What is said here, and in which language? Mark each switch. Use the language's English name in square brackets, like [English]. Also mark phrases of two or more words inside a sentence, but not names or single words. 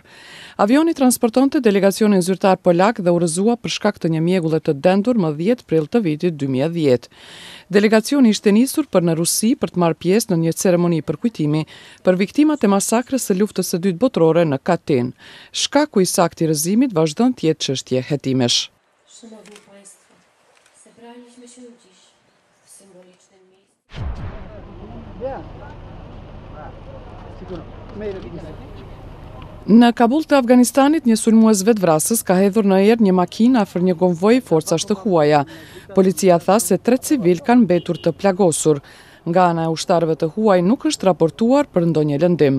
[Albanian] Avioni transportonte delegacionin zyrtar polak dhe urrëzua për shkak të një mjegulle të dendur më 10 prill të vitit 2010. Delegacioni ishte nisur për në Rusi për të marrë pjesë në një ceremoni për kujtimi për viktimat e masakrës së luftës së dytë botërore në Katyn. Shkaku i saktë i rrëzimit vazhdon të jetë çështje hetimesh. [Polish] Szanowni Państwo, zebraliśmy się dziś w symbolicznym miejscu. [Albanian] Në Kabull të Afganistanit, një sulmues vetvrasës ka hedhur në erë një makinë afër një konvoi forcash të huaja. Policia tha se 3 civil kanë mbetur të plagosur. Nga ana e ushtarëve të huaj nuk është raportuar për ndonjë lëndim.